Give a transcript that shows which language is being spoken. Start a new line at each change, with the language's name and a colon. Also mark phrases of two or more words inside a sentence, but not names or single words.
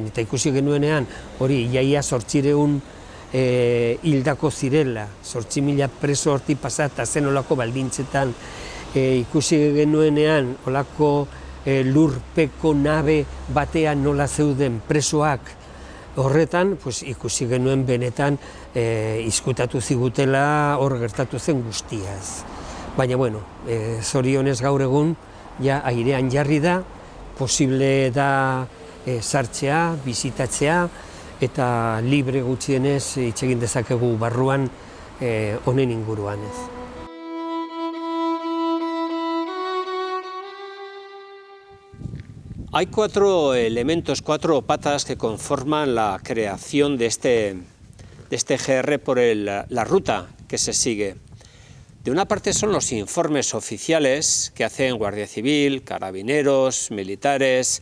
Basque: eta ikusi genuenean, hori, iaia 800 hildako zirela, 8.000 preso hortik pasata, zen olako baldintzetan, ikusi genuenean, olako lurpeko nabe batean nola zeuden presoak horretan, pues, ikusi genuen benetan izkutatu zigutela hor gertatu zen guztiaz. Baina, bueno, zorionez gaur egun, ja airean jarri da, posible da sartzea, bizitatzea, eta libre gutxienez hitz egin dezakegu barruan honen inguruan ez.
Spanish: Hay 4 elementos, 4 patas que conforman la creación de este GR por la ruta que se sigue. De una parte son los informes oficiales que hacen Guardia Civil, carabineros, militares.